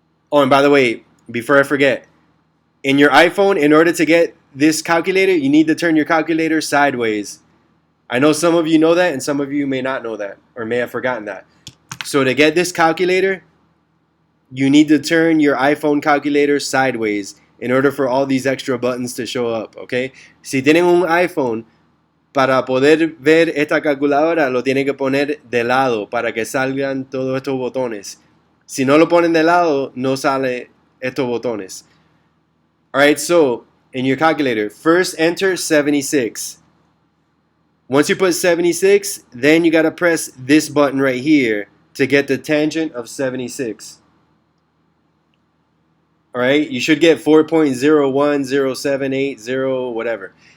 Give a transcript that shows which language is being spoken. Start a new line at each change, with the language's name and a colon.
English: Oh, and by the way, before I forget, in your iPhone, in order to get this calculator, you need to turn your calculator sideways. I know some of you know that, and some of you may not know that, or may have forgotten that. So to get this calculator, you need to turn your iPhone calculator sideways in order for all these extra buttons to show up, okay?
Spanish: Si tienen un iPhone, para poder ver esta calculadora, lo tienen que poner de lado para que salgan todos estos botones. Si no lo ponen de lado, no sale estos botones.
English: All right, so in your calculator, first enter 76. Once you put 76, then you got to press this button right here to get the tangent of 76. All right, you should get 4.01078, whatever.